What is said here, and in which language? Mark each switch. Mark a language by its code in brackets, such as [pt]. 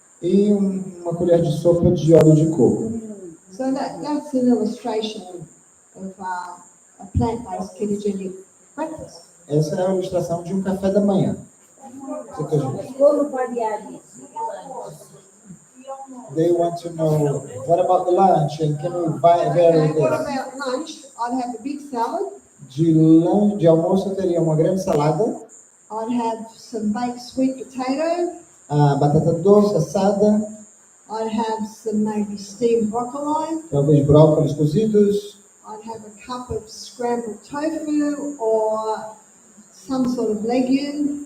[pt] e uma colher de sopa de óleo de coco. [en] So that's an illustration of a plant-based ketogenic breakfast. [pt] Essa é a ilustração de um café da manhã cetogênico. Como variar isso? [en] They want to know, what about the lunch? And can we vary What this? about lunch? I'd have a big salad. [pt] De almoço eu teria uma grande salada, [en] I'd have some baked sweet potato. [pt] batata doce assada, [en] I'd have some maybe steamed broccoli. [pt] talvez brócolis cozidos, [en] I'd have a cup of scrambled tofu or some sort of legume.